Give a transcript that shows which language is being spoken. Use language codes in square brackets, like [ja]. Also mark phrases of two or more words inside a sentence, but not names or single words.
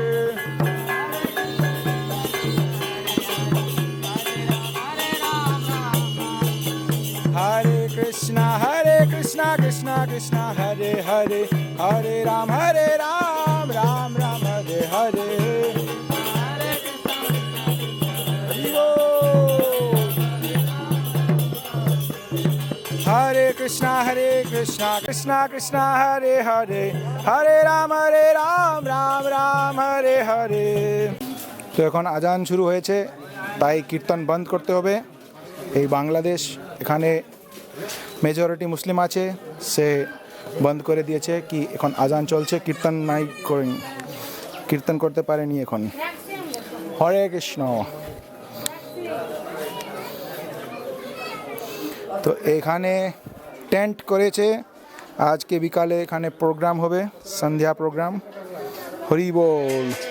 [sa] हरे कृष्ण कृष्ण कृष्ण हरे हरे हरे राम राम राम हरे हरे हरे कृष्ण कृष्ण कृष्ण हरे हरे हरे राम राम राम हरे हरे [bn] তো এখন আজান শুরু হয়েছে তাই কীর্তন বন্ধ করতে হবে এই বাংলাদেশ এখানে মেজরিটি মুসলিম আছে সে বন্ধ করে দিয়েছে কি এখন আজান চলছে কীর্তন নাই করেন কীর্তন করতে পারেনি এখন হরে কৃষ্ণ তো এখানে টেন্ট করেছে আজকে বিকালে এখানে প্রোগ্রাম হবে সন্ধ্যা প্রোগ্রাম হরি বল